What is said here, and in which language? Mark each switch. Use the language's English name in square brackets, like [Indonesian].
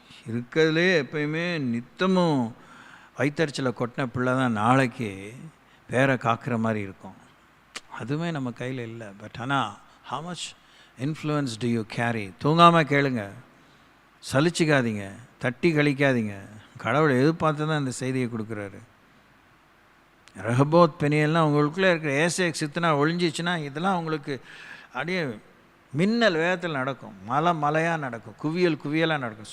[Tamil] இருக்கிறதுலே எப்பயுமே நித்தமும் வயிற்றுச்சலை கொட்டின பிள்ளை தான் நாளைக்கு பேரை காக்கிற மாதிரி இருக்கும். அதுவுமே நம்ம கையில் இல்லை. [English] but [Tamil] ஆனால் [English] how much influence do you carry? [Tamil] தூங்காமல் கேளுங்க, சலிச்சிக்காதீங்க, தட்டி கழிக்காதீங்க. கடவுளை எதிர்பார்த்து தான் இந்த செய்தியை கொடுக்குறாரு. ரஹபோத் பெனியெல்லாம் உங்களுக்குள்ளே இருக்கிற ஏசேக் சித்தனா ஒழிஞ்சிச்சுன்னா இதெல்லாம் உங்களுக்கு அப்படியே மின்னல் வேகத்தில் நடக்கும், மலையாக நடக்கும், குவியலாக நடக்கும்.